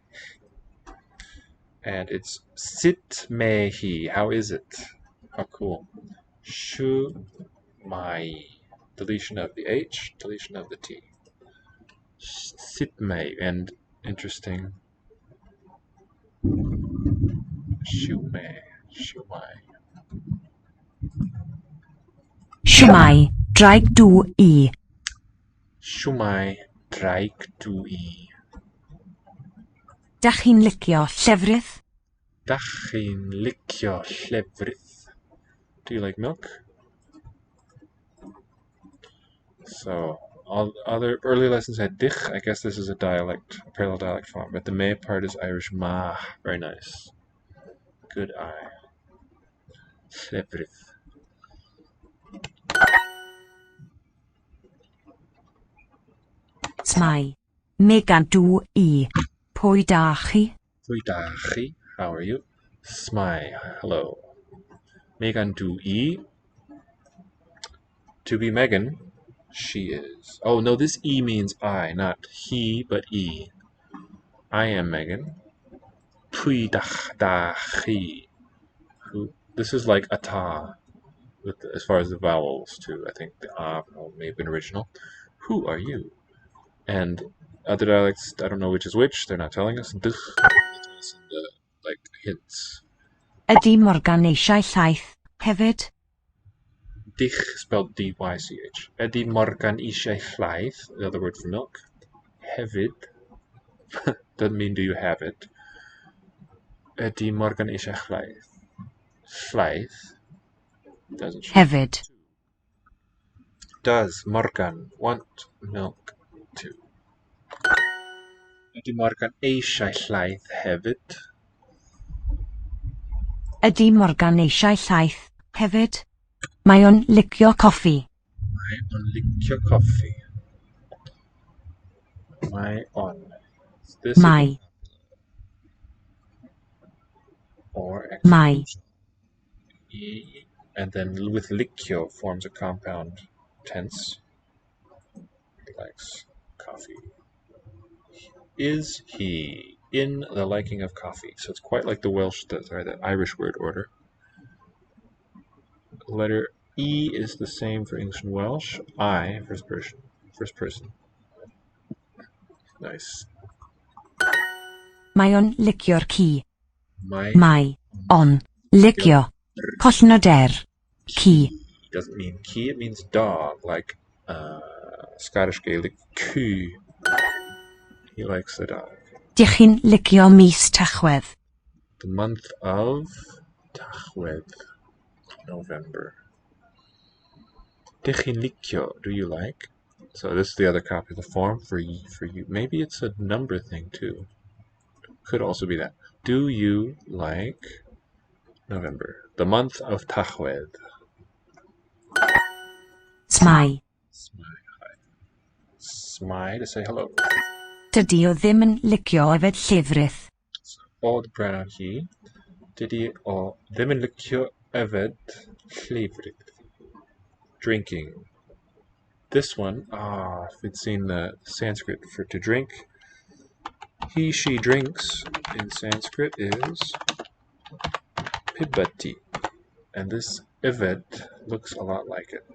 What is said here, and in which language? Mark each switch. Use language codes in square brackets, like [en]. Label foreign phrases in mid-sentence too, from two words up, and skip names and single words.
[en] And it's sitmehi. How is it? How cool. Shumai. Deletion of the H, deletion of the T. Sitmei. And interesting. Shumai. Siwmai. [cy] Draig dŵ I. Shumai. Draig du I. Dach chi'n licio llefrith? Dach chi'n licio llefrith? [en] Do you like milk? So, all other early lessons had dich. I guess this is a dialect, a parallel dialect form. But the may part is Irish ma. Very nice. Good eye. Llefrith. Smai. [cy] Megan dŵ I. Pwy da chi? Pwy da chi? [en] How are you? Smai. Hello. Megan [cy] du I. [en] To be Megan, she is. Oh no, this E means I, not he, but E. I am Megan. [cy] Pwy da chi. [en] This is like a ta, as far as the vowels too. I think the may have been original. Who are you? And other dialects, I don't know which is which. They're not telling us. Dich, they're telling us in the hints. [cy] Ydy Morgan eisiau llaeth hefyd? [en] Dich spelled D-Y-C-H. [cy] Ydy Morgan eisiau llaeth, [en] the other word for milk. Hefyd. Doesn't mean do you have it. Ydy Morgan eisiau llaeth. Llaeth. Doesn't she? Hefyd. Does Morgan want milk too? [cy] Ydy Morgan eisiau llaeth hefyd? Ydy Morgan eisiau llaeth hefyd? Mae o'n licio coffi. Mae o'n licio coffi. Mae on. [en] Is this Mae. or Mae. E, and then with licio forms a compound tense. He likes coffee. Is he in the liking of coffee? So it's quite like the Welsh, the Irish word order. Letter E is the same for English and Welsh. I, first person. Nice. [cy] Mae o'n licio'r ci. Mae Mae on licio collnod ci. [en] doesn't mean key, it means dog, like Scottish Gaelic coo. He likes the dog. [cy] Dych chi'n licio mis Tachwedd? [en] The month of Tachwedd, November. [cy] Dych chi'n licio, [en] do you like? So this is the other copy of the form for you. Maybe it's a number thing too. Could also be that. Do you like November? The month of Tachwedd. Smai. Smai to say hello. [cy] Dydy o ddim yn licio yfed llefrith. [en] O, the pronoun he. [cy] Dydy o ddim yn licio yfed llefrith. [en] Drinking. This one, if you'd seen the Sanskrit for to drink, he, she drinks in Sanskrit is pibati. And this yfed looks a lot like it.